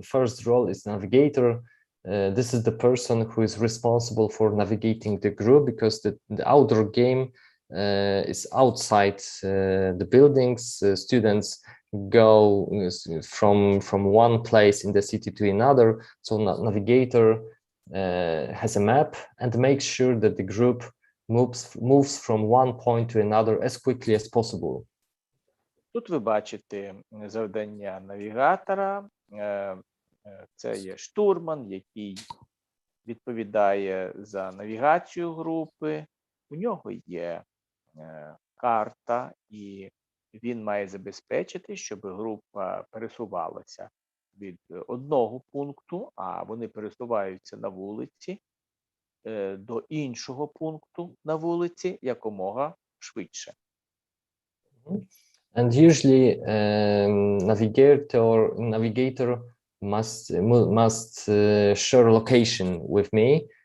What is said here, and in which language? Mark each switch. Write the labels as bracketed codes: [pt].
[en] First role is navigator. This is the person who is responsible for navigating the group, because the outdoor game is outside the buildings. Students go from one place in the city to another. So navigator has a map and makes sure that the group moves from one point to another as quickly as possible. [uk] Тут ви бачите завдання навігатора. Це є штурман, який відповідає за навігацію групи. У нього є карта, і він має забезпечити, щоб група пересувалася від одного пункту, а вони пересуваються на вулиці, до іншого пункту на вулиці якомога швидше. [en] And usually navigator must share location with me.